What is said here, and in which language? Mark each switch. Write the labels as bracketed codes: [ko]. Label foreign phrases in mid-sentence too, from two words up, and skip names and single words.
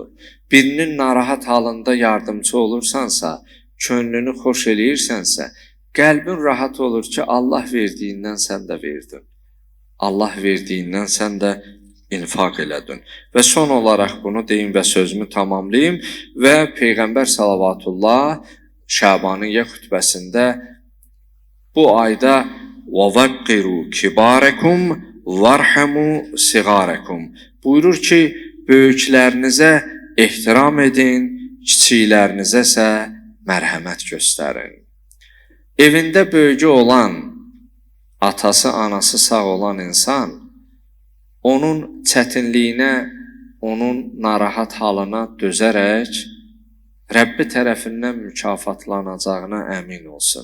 [az] Birinin narahat halında yardımcı olursansa, könlünü xoş eləyirsənsə, qəlbin rahat olur ki, Allah verdiyindən sən də verdin. Allah verdiyindən sən də infaq elədin. Və son olaraq bunu deyim və sözümü tamamlayım və Peyğəmbər Salavatullah Şabaniyyə xutbəsində bu ayda [ar] وَوَقِّرُوا كِبَارَكُمْ وَارْحَمُوا صِغَارَكُمْ [az] buyurur ki, böyüklərinizə ehtiram edin, kiçiklərinizə isə mərhəmət göstərin. Evində böyücü olan, atası, anası sağ olan insan, onun çətinliyinə, onun narahat halına dözərək, Rəbbi tərəfindən mükafatlanacağına əmin olsun.